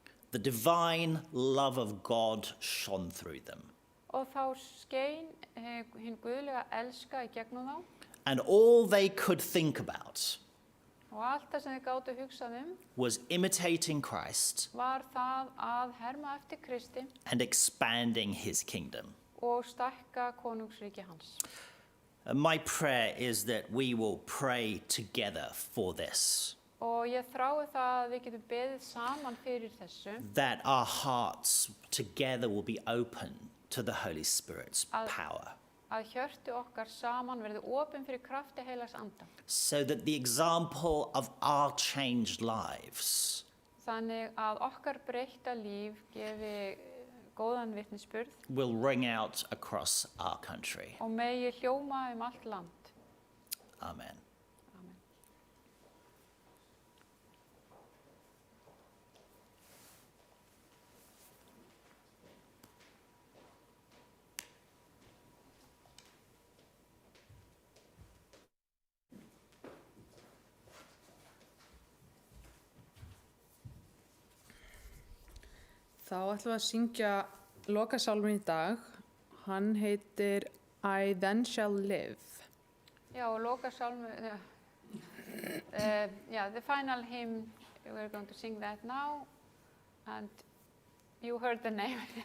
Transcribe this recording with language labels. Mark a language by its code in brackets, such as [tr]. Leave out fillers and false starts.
[en] The divine love of God shone through them. [is] Og þá skein hinn guðlega elska í gegnum þá. [en] And all they could think about [is] Og allt það sem þeir gátu hugsað [en] was imitating Christ [is] var það að herma eftir Kristi [en] and expanding his kingdom. [is] og stækka konungsríki hans. [en] My prayer is that we will pray together for this, [is] Og ég þrái það að við getum beðið saman fyrir þessu, [en] that our hearts together will be open to the Holy Spirit's power, [is] að hjörtu okkar saman verði opin fyrir krafti heilags anda. [en] so that the example of our changed lives [is] Þannig að okkar breytta líf gefi góðan vitnisburð [en] will ring out across our country. [is] og megi hljóma allt land. [en] Amen. [is] Amen. Þá ætlum við að syngja lokasálminn í dag. Hann heitir I Then Shall Live. Já, og lokasálmu, [en] the final hymn, we're going to sing that now, and you heard the name.